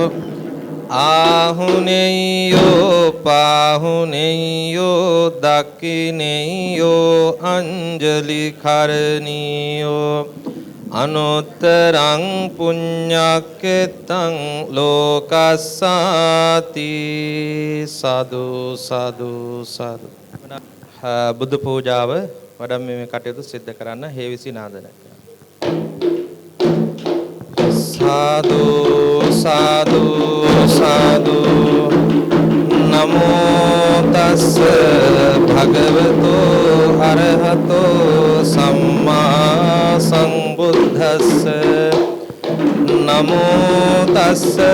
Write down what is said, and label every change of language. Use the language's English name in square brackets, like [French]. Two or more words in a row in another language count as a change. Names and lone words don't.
[Pali] ahuneyo pahuneyo dakhineyo anjali karaniyo anuttarang punyaketang lokassati sadhu sadhu sadhu [Sinhala] බුදු පූජාව වඩම් මේ කටයුතු සිද්ධ කරන්න හේවිසි නාදනය [Pali] Sadhu, sadhu, sadhu Namo tassa bhagavato arahato samma sambuddhassa Namo tassa